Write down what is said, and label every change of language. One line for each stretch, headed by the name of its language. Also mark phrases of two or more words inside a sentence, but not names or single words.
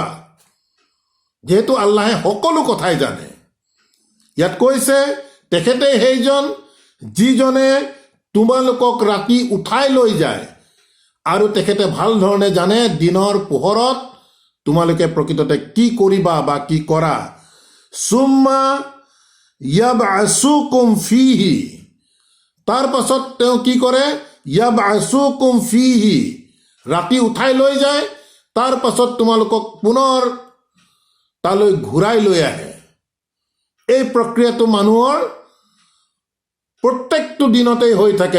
Assamese: যিহেতু আল্লাহে সকলো কথাই জানে, ইয়াত কৈছে তেখেতে সেইজন যিজনে তোমালোকক ৰাতি উঠাই লৈ যায়, আৰু তেখেতে ভাল ধৰণে জানে দিনৰ পোহৰত তোমালোকে প্ৰকৃততে কি কৰিবা বা কি কৰা।
Arabic: ثم يبعثكم فيه,
Assamese: তাৰ পাছত তেওঁ কি কৰে,
Arabic: يبعثكم فيه,
Assamese: ৰাতি উঠাই লৈ যায়, তাৰ পাছত তোমালোকক পুনৰ তালৈ ঘূৰাই লৈ আহে। এই প্ৰক্ৰিয়াটো মানুহৰ প্ৰত্যেকটো দিনতেই হৈ থাকে।